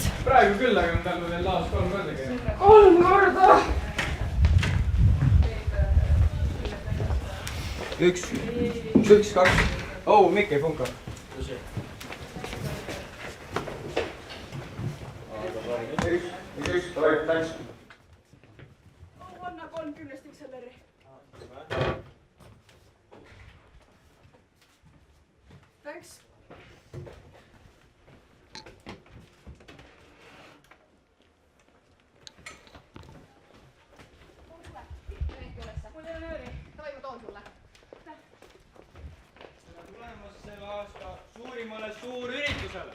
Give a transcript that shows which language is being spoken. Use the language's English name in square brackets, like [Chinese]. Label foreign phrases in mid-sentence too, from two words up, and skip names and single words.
[Estonian] Praegu küll, aga me peame veel laas 3 korda käima. 3 korda? 1, 2. Oh, Mikk ei funka. Üks, thanks. Anna 30 XLR-i. Thanks. Davai, ma toon sulle. Tulemas selle aasta suurimale suurüritusele.